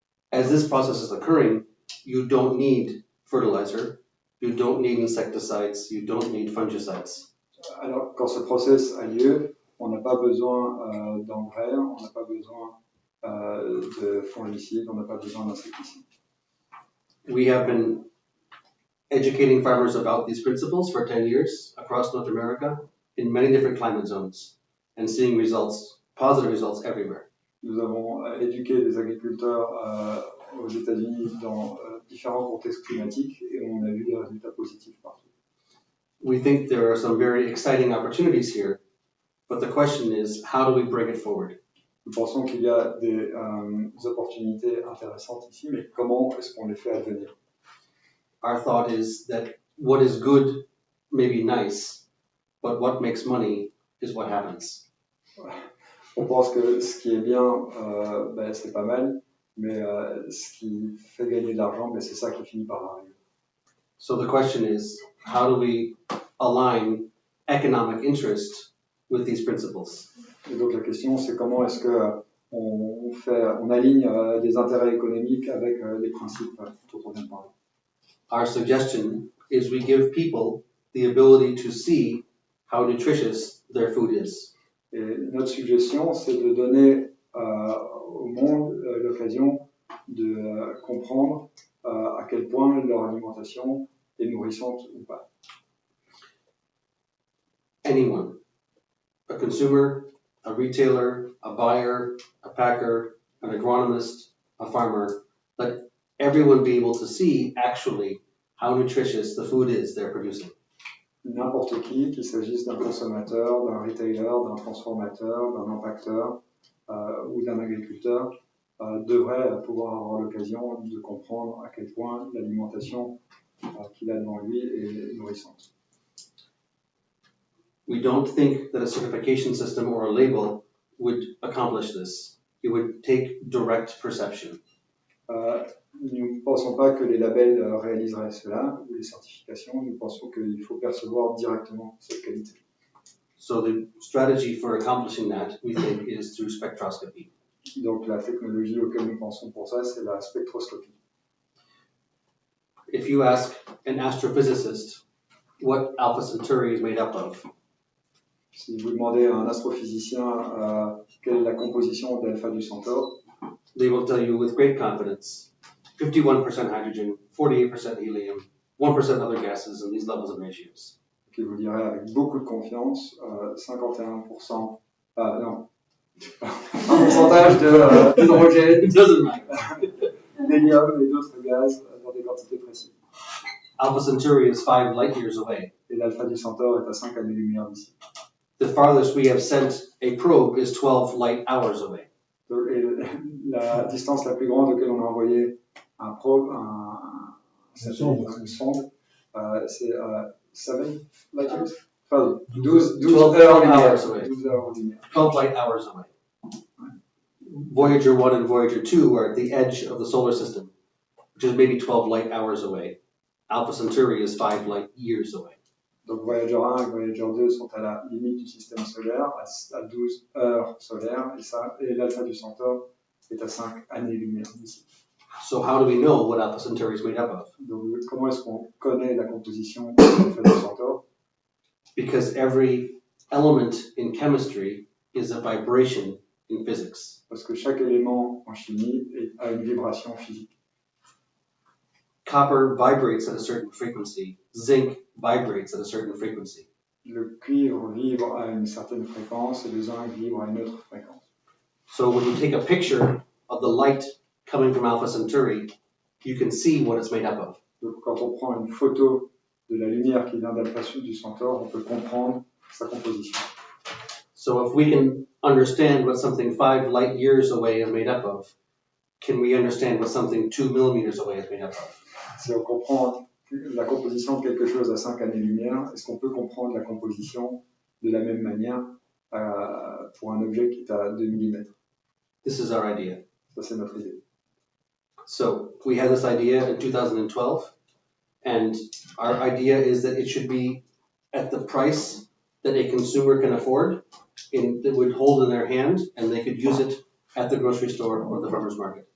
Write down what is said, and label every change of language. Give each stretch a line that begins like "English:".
English: As this process is occurring, you don't need fertilizer, you don't need insecticides, you don't need fungicides.
French: Alors, quand ce process a lieu, on n'a pas besoin d'engrais, on n'a pas besoin de fongicides, on n'a pas besoin d'insecticides.
English: We have been educating farmers about these principles for 10 years across North America in many different climate zones and seeing results, positive results everywhere.
French: Nous avons éduqué des agriculteurs aux États-Unis dans différents contextes climatiques et on a vu des résultats positifs partout.
English: We think there are some very exciting opportunities here, but the question is, how do we bring it forward?
French: Nous pensons qu'il y a des opportunités intéressantes ici, mais comment est-ce qu'on les fait advenir?
English: Our thought is that what is good may be nice, but what makes money is what happens.
French: On pense que ce qui est bien, c'est pas mal, Mais ce qui fait gagner de l'argent, ben, c'est ça qui finit par arriver.
English: So the question is, how do we align economic interest with these principles?
French: Et donc la question, c'est comment est-ce que on aligne des intérêts économiques avec les principes dont on vient de parler.
English: Our suggestion is we give people the ability to see how nutritious their food is.
French: Et notre suggestion, c'est de donner au monde l'occasion de comprendre à quel point leur alimentation est nourrissante ou pas.
English: Anyone, a consumer, a retailer, a buyer, a packer, an agronomist, a farmer, let everyone be able to see actually how nutritious the food is they're producing.
French: N'importe qui, qu'il s'agisse d'un consommateur, d'un retailer, d'un transformateur, d'un impacteur ou d'un agriculteur, devrait pouvoir avoir l'occasion de comprendre à quel point l'alimentation qu'il a devant lui est nourrissante.
English: We don't think that a certification system or a label would accomplish this. It would take direct perception.
French: Nous ne pensons pas que les labels réaliseraient cela, ou les certifications. Nous pensons qu'il faut percevoir directement cette qualité.
English: So the strategy for accomplishing that, we think, is through spectroscopy.
French: Donc la technologie auquel nous pensons pour ça, c'est la spectroscopie.
English: If you ask an astrophysicist what Alpha Centauri is made up of,
French: Si vous demandez à un astrophysicien quelle est la composition d'Alpha du Centaure,
English: they will tell you with great confidence 51% hydrogen, 48% helium, 1% other gases, and these levels of ratios.
French: qui vous dirait avec beaucoup de confiance, 51%, non, un pourcentage d'hydrogène,
English: It doesn't matter.
French: d'hélium et d'autres gaz dans des quantités précises.
English: Alpha Centauri is 5 light years away.
French: Et l'Alpha du Centaure est à 5 années-lumière d'ici.
English: The farthest we have sent a probe is 12 light hours away.
French: Et la distance la plus grande auquel on a envoyé un probe, une sonde, c'est 7
English: light years?
French: Enfin, 12 heures lumière. 12 heures lumière.
English: 12 light hours away. Voyager 1 and Voyager 2 are at the edge of the solar system, which is maybe 12 light hours away. Alpha Centauri is 5 light years away.
French: Donc Voyager 1 et Voyager 2 sont à la limite du système solaire, à 12 heures solaires, et l'Alpha du Centaure est à 5 années-lumière d'ici.
English: So how do we know what Alpha Centauri is made up of?
French: Donc comment est-ce qu'on connaît la composition de l'Alpha du Centaure?
English: Because every element in chemistry is a vibration in physics.
French: Parce que chaque élément en chimie a une vibration physique.
English: Copper vibrates at a certain frequency. Zinc vibrates at a certain frequency.
French: Le cuivre vibre à une certaine fréquence et le zinc vibre à une autre fréquence.
English: So when you take a picture of the light coming from Alpha Centauri, you can see what it's made up of.
French: Donc quand on prend une photo de la lumière qui vient d'Alpha du Centaure, on peut comprendre sa composition.
English: So if we can understand what something 5 light years away is made up of, can we understand what something 2 millimeters away is made up of?
French: Si on comprend la composition de quelque chose à 5 années-lumière, est-ce qu'on peut comprendre la composition de la même manière pour un objet qui est à 2 mm?
English: This is our idea.
French: Ça, c'est notre idée.
English: So we had this idea in 2012, and our idea is that it should be at the price that a consumer can afford, that would hold in their hand, and they could use it at the grocery store or the farmer's market.